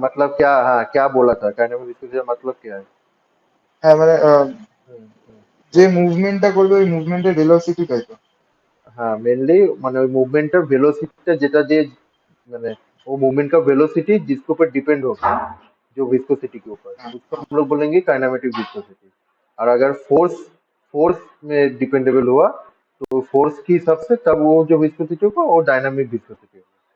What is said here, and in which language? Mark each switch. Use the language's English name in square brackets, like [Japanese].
[Hindi] मतलब, क्या, हाँ क्या बोला था काइनेमेटिक विस्कोसिटी का मतलब क्या है? [Bangla] হ্যাঁ মানে যে [Hindi] बोल। [Bangla] মুভমেন্টটা করবে ওই মুভমেন্টের ভেলোসিটি তাই তো। [Hindi] हाँ मेनली [Bangla] মানে ওই মুভমেন্টের ভেলোসিটিটা যেটা দিয়ে, মানে [Hindi] वो मूवमेंट का वेलोसिटी जिसके ऊपर डिपेंड होगा, जो विस्कोसिटी के ऊपर, [Bangla] হ্যাঁ [Hindi] उसको हम लोग बोलेंगे काइनेमेटिक विस्कोसिटी। और अगर फोर्स फोर्स में डिपेंडेबल हुआ तो फोर्स के हिसाब से तब वो जो विस्कोसिटी होगा वो डायनामिक विस्कोसिटी होगा।